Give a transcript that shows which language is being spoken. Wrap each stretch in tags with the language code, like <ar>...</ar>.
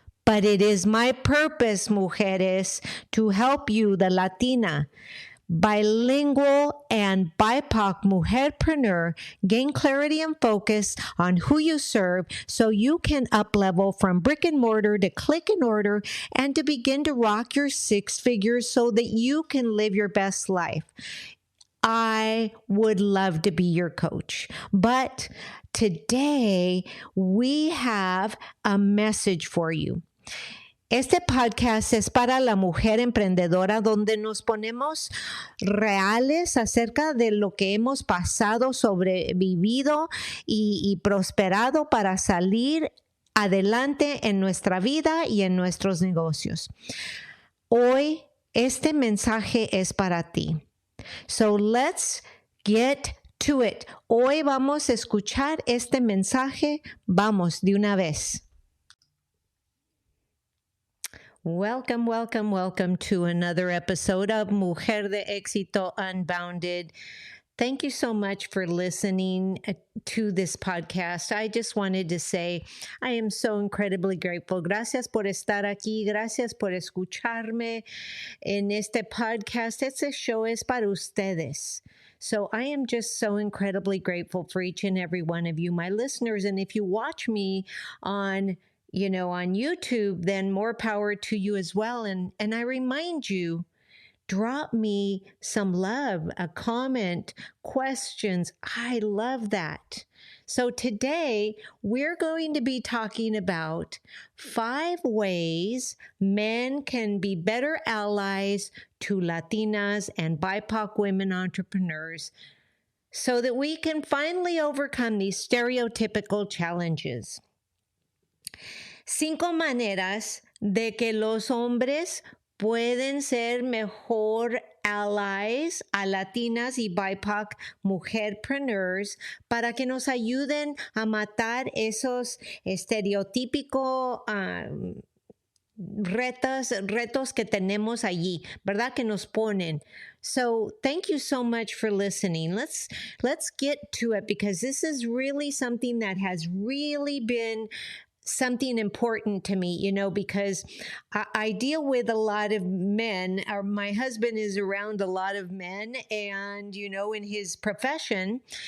<en>But it is my purpose, mujeres, to help you, the Latina, bilingual, and BIPOC mujer-preneur, gain clarity and focus on who you serve so you can up-level from brick and mortar to click and order and to begin to rock your six figures so that you can live your best life. I would love to be your coach, but today we have a message for you.</en> <es>Este podcast es para la mujer emprendedora donde nos ponemos reales acerca de lo que hemos pasado, sobrevivido y prosperado para salir adelante en nuestra vida y en nuestros negocios. Hoy este mensaje es para ti.</es> <en>So let's get to it.</en> <es>Hoy vamos a escuchar este mensaje. Vamos de una vez.</es> <en>Welcome, welcome, welcome to another episode of Mujer de Éxito Unbounded. Thank you so much for listening to this podcast. I just wanted to say I am so incredibly grateful.</en> <es>Gracias por estar aquí. Gracias por escucharme en este podcast. Este show es para ustedes.</es> <en>So I am just so incredibly grateful for each and every one of you, my listeners. And if you watch me on YouTube, then more power to you as well. And I remind you, drop me some love, a comment, questions. I love that. So today we're going to be talking about 5 ways men can be better allies to Latinas and BIPOC women entrepreneurs so that we can finally overcome these stereotypical challenges.</en> <es>5 maneras de que los hombres pueden ser mejor allies a Latinas y BIPOC mujer-preneurs para que nos ayuden a matar esos estereotípicos retos que tenemos allí, ¿verdad? Que nos ponen.</es> <en>So thank you so much for listening. Let's get to it because this is really something that has really been something important to me, because I deal with a lot of men, or my husband is around a lot of men and, in his profession.</en>